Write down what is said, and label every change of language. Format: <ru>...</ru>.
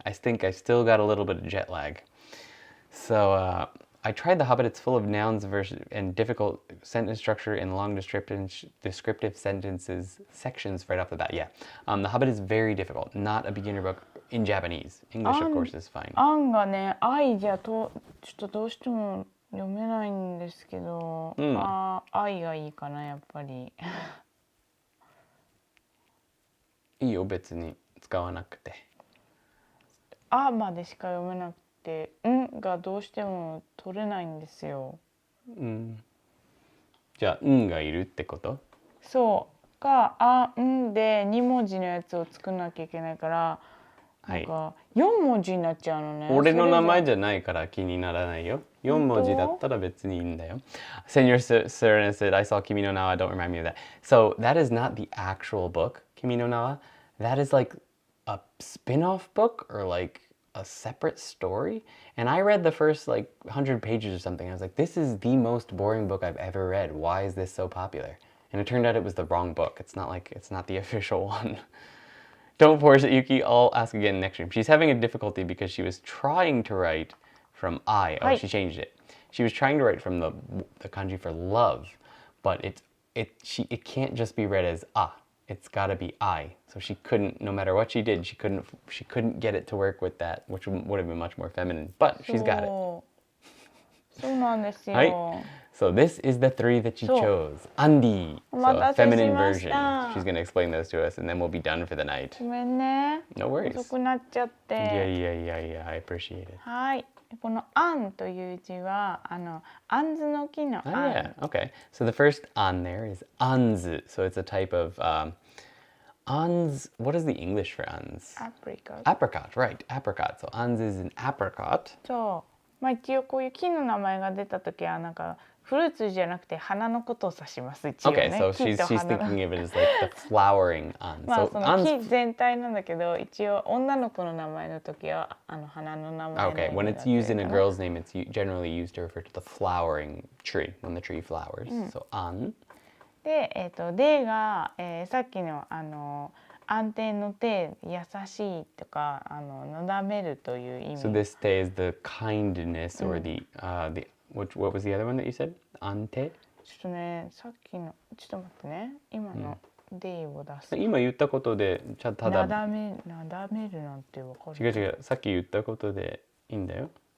<en>I think I still got a little bit of jet lag. So I tried The Hobbit. It's full of nouns and difficult sentence structure and long descriptive sentences sections right off the bat. Yeah, The Hobbit is very difficult. Not a beginner book in Japanese. English, of course, is fine.</en> <ja>案がね、愛じゃとちょっとどうしても読めないんですけど、愛がいいかなやっぱり。いいよ別に使わなくて。あまでしか読めなくて、んがどうしても取れないんですよ。じゃあ、んがいるってこと？そうか、あんで2文字のやつを作んなきゃいけないから、なんか4文字になっちゃうのね。俺の名前じゃないから気にならないよ。4文字だったら別にいいんだよ。</ja> <en>Senor Serena said, I saw Kimi no Na wa, don't remind me of that. So that is not the actual book, Kimi no Na wa. That is like a spin-off book or like a separate story. And I read the first 100 pages or something. I was like, this is the most boring book I've ever read. Why is this so popular? And it turned out it was the wrong book. It's not the official one. Don't force it, Yuki. I'll ask again next stream. She's having a difficulty because she was trying to write from I. Oh, she changed it. She was trying to write from the kanji for love, but it can't just be read as ah. It's got to be I. So she couldn't, no matter what she did, she couldn't get it to work with that, which would have been much more feminine. But she's got it.</en> <ja>そうなんですよ。はい。</ja> <en>So this is the three that you chose. Andy. So a feminine version. She's going to explain those to us and then we'll be done for the night.</en> <ja>ごめんね。</ja> <en>No worries.</en> <ja>遅くなっちゃって。</ja> <en>Yeah. I appreciate it.</en> <ja>はい。このあんという字はあんずの木のあん。</ja> <en>Yeah. Okay. So the first an there is anzu. So it's a type of ans. What is the English for ans? Apricot. Apricot, right? Apricot. So ans is an apricot.</en> <ja>そう。まあ一応こういう木の名前が出たときはなんかフルーツじゃなくて花のことを指します。一応ね。</ja> <en>Okay, so she's thinking of it as like the flowering an. まあ So</en> <ja>その木全体なんだけど一応女の子の名前のときは花の名前。</ja> <en>Okay, when it's used in a girl's name, it's generally used to refer to the flowering tree when the tree flowers. So an.</en> <ja>ででがさっきの安定のて優しいとかなだめるという意味。</ja> <en>So this te is the kindness or the what was the other one that you said? Ante?</en> <ja>ちょっとねさっきのちょっと待ってね今のでを出す。今言ったことでただなだめるなんてわかる？違うさっき言ったことでいいんだよ。</ja>